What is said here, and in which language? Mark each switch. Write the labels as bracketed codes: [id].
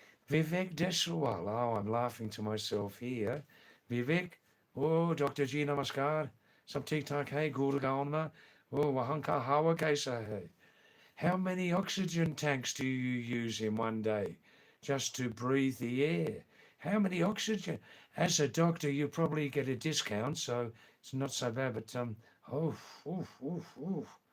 [en] Vivek Deswal. Oh, I'm laughing to myself here. Vivek, oh, Dr. G Namaskar. [hi] Sab ठीक ठाक है गुड़गांव में वो वहाँ का हवा कैसा है? [en] How many oxygen tanks do you use in one day just to breathe the air? How many oxygen? As a doctor, you probably get a discount, so it's not so bad. But oh, oof, oof, oof.